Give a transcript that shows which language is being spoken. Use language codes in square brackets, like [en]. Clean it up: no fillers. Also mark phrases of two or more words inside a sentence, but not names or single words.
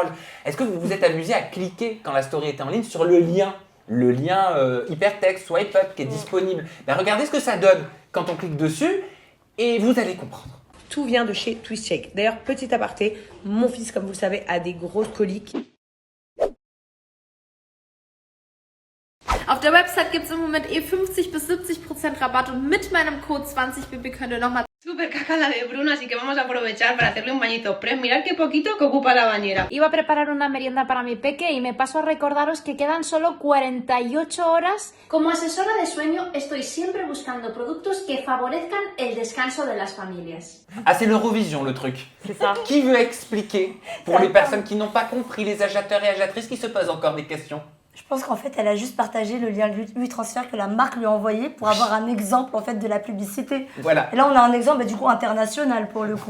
[fr] Est-ce que vous vous êtes amusé à cliquer quand la story était en ligne sur le lien hypertexte [en] swipe up [fr] qui est disponible? Ben, regardez ce que ça donne quand on clique dessus et vous allez comprendre. Tout vient de chez TwistShake. D'ailleurs, petit aparté, mon fils, comme vous le savez, a des grosses coliques. [de] Auf der Website gibt es im Moment 50 bis 70% Rabatt und mit meinem Code 20BB könnt ihr nochmal [es] Súper caca la de Bruno, así que vamos a aprovechar para hacerle un bañito express. Mirad qué poquito que ocupa la bañera. Iba a preparar una merienda para mi peque y me paso a recordaros que quedan solo 48 horas. Como asesora de sueño, estoy siempre buscando productos que favorezcan el descanso de las familias. [fr] Ah, c'est l'Eurovision le truc. C'est ça. Qui veut expliquer pour les personnes qui n'ont pas compris, les agitateurs et agitatrices qui se posent encore des questions? Je pense qu'en fait, elle a juste partagé le lien WeTransfer que la marque lui a envoyé pour avoir un exemple en fait de la publicité. Voilà. Et là, on a un exemple du coup international pour le coup.